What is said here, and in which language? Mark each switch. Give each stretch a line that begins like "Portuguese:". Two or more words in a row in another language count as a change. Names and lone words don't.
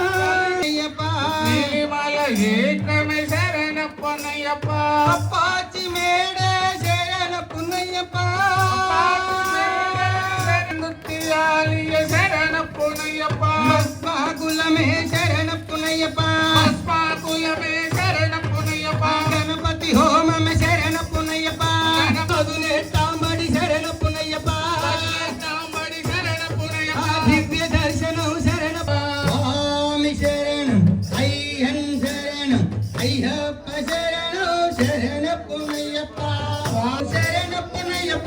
Tamil: நீலிமலை ஏற்றமே சரண பொன்னையப்பா அப்பாச்சி மேட சரண பொன்னையப்பா முத்தியாலிய சரண பொன்னையப்பா குலமே சரண பொன்னையப்பா குலமே சரண பொன்னையப்பா கணபதி ஹோமம சரண பொன்னையப்பா பதினெட்டாம்படி சரண பொன்னையப்பா திவ்ய தரிசனம் சரண சுவாமி சரணம் ஐயன் சரணம் ஐயப்பா சரணம் சரண பொன்னையப்பா சரண பொன்னையப்பா